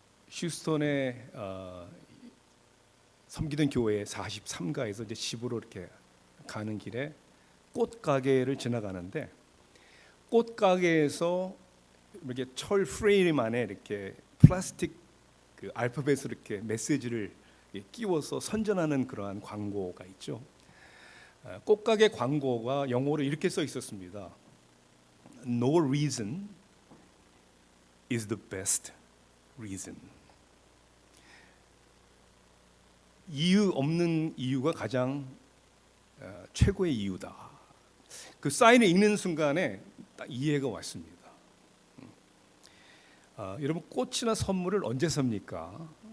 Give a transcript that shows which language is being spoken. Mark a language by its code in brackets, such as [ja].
[ko] 휴스턴에 섬기던 교회 43가에서 이제 집으로 이렇게 가는 길에 꽃 가게를 지나가는데, 꽃 가게에서 이렇게 철 프레임 안에 이렇게 플라스틱 그 알파벳으로 이렇게 메시지를 끼워서 선전하는 그러한 광고가 있죠. 꽃 가게 광고가 영어로 이렇게 써 있었습니다. [en] No reason is the best reason. [ko] 이유 없는 이유가 가장 최고의 이유다. 그 사인을 읽는 순간에 딱 이해가 왔습니다. 여러분, 꽃이나 선물을 언제 삽니까?